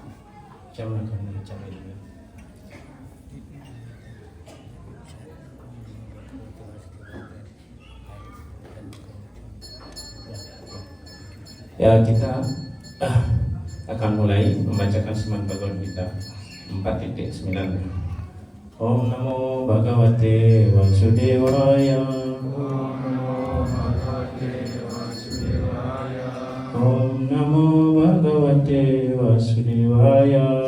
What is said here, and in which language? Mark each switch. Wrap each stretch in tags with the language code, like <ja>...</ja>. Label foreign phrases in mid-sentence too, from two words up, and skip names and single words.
<id>Jangan akan mencari dia. Ya, kita akan mulai membacakan Semad Bhagavad Gita 4.9.</id> <sa>Om Namo Bhagavate Vasudevaya. Om Namo Bhagavate Vasudevaya.</sa>